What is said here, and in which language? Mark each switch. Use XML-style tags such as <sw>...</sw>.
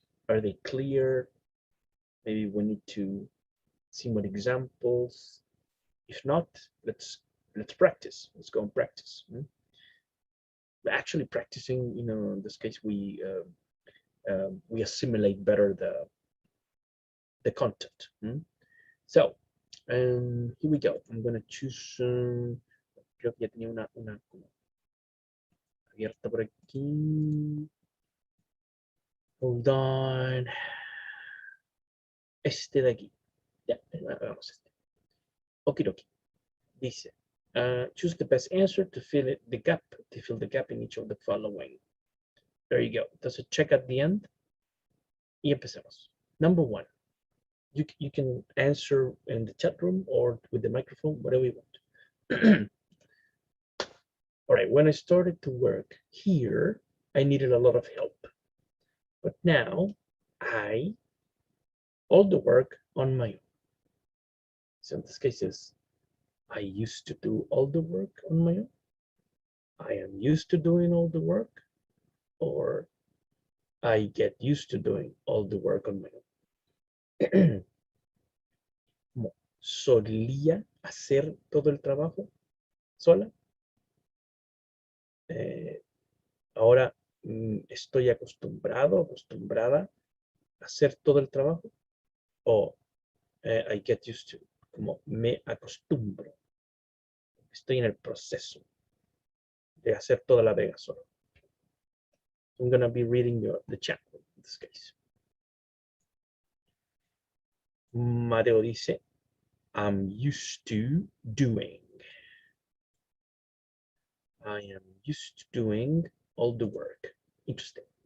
<en>Are they clear? Maybe we need to see more examples. If not, let's practice. Let's go and practice. Actually practicing, in this case, we assimilate better the content. So, here we go. I'm gonna choose.</en> <es>Creo que ya tenía una como abierta por aquí.</es> <en>Hold on.</en> <es>Este de aquí. Ya, vamos este. Okidoki.</es> <en>Dice, choose the best answer to fill the gap in each of the following. There you go. Does it check at the end?</en> <es>Y empecemos.</es> <en>Number one. You can answer in the chat room or with the microphone, whatever you want. All right, when I started to work here, I needed a lot of help. But now all the work on my own. So in this case is, I used to do all the work on my own. I am used to doing all the work, or I get used to doing all the work on my own.</en> <es>Solía hacer todo el trabajo sola. Ahora estoy acostumbrada a hacer todo el trabajo.</es> <en>O I get used to,</en> <es>como me acostumbro. Estoy en el proceso de hacer toda la pega solo.</es> <en>I'm going to be reading the chat in this case. Mateo dice, I'm used to doing. I am used to doing all the work. Interesting.</en>